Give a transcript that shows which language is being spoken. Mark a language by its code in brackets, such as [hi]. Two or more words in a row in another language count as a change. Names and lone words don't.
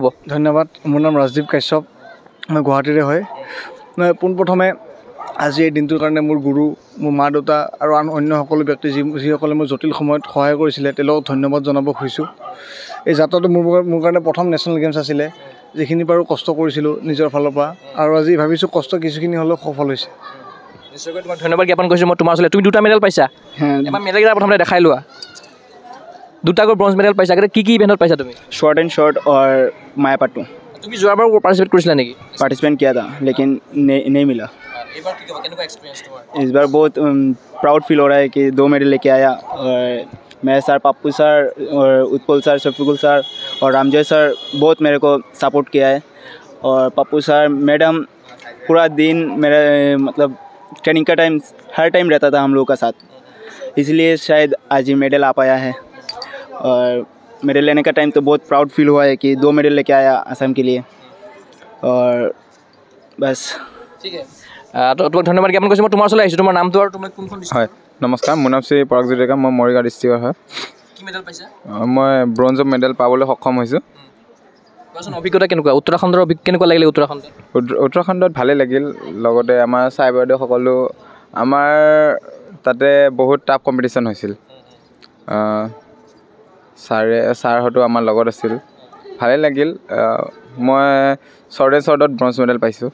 [as] ধন্যবাদ মোৰ নাম ৰাজদীপ কাশ্যপ মই গুৱাহাটীৰে হয় মই পোনপ্ৰথমে আজি এই দিনটোৰ কাৰণে মোৰ গুৰু মোৰ মা দেউতা আৰু আন অন্য সকলো ব্যক্তি যিসকলে মোৰ জটিল সময়ত সহায় কৰিছিলে তেওঁলোকক ধন্যবাদ জনাব খুজিছোঁ এই যাত্ৰাটো মোৰ কাৰণে প্ৰথম [en] national games [as] আছিলে যিখিনি বাৰু কষ্ট কৰিছিলোঁ নিজৰ ফালৰ পৰা আৰু আজি ভাবিছোঁ কষ্ট কিছুখিনি হ'লেও সফল হৈছে নিশ্চয়কৈ তোমাক ধন্যবাদ জ্ঞাপন কৰিছোঁ মই তোমাৰ ওচৰলৈ তুমি 2টা মেডেল পাইছা এবাৰ মেডেলকেইটা প্ৰথমতে দেখাই লোৱা 2টাকৈ [en] bronze medal [as] পাইছা কি ইভেণ্টত পাইছা তুমি [en] short and short और मायापाटू [as] তুমি যোৱাবাৰ পাৰ্টিচিপেট কৰিছিলা নেকি [hi] पार्टिसिपेट किया था लेकिन नहीं मिला इस बार बहुत [en] proud feel [hi] हो रहा है कि 2 मेडल लेके आया और मैं सर पप्पू सर और उत्पल सर शफीकुल सर और रामजय सर बहुत मेरे को सपोर्ट किया है और पप्पू सर मैडम पूरा दिन मेरा मतलब ट्रेनिंग का टाइम हर टाइम रहता था हम लोगों का साथ इसलिए शायद आज ही मेडल आ पाया है और मेडल लेने का टाइम तो बहुत [en] proud feel [hi] हुआ है कि 2 मेडल लेके आया असम के लिए और बस [as] ঠিক আছে তোমাক ধন্যবাদ জ্ঞাপন কৰিছোঁ মই তোমাৰ ওচৰলৈ আহিছোঁ তোমাৰ নামটো আৰু তুমি কোনখন হয় নমস্কাৰ মোৰ নাম শ্ৰী পৰাগজিৎ ডেকা মই মৰিগাঁও ডিষ্ট্ৰিক্টৰ হয় কি মেডেল পাইছা মই ব্ৰঞ্জৰ মেডেল পাবলৈ সক্ষম হৈছোঁ কোৱাচোন অভিজ্ঞতা কেনেকুৱা উত্তৰাখণ্ডৰ কেনেকুৱা লাগিলে উত্তৰাখণ্ডত ভালেই লাগিল লগতে আমাৰ ছাৰ বাইদেউ সকলো আমাৰ তাতে বহুত [en] tough competition [as] হৈছিল ছাৰ হয়তো আমাৰ লগত আছিল ভালেই লাগিল মই শ্বৰ্টত [en] bronze medal [as] পাইছোঁ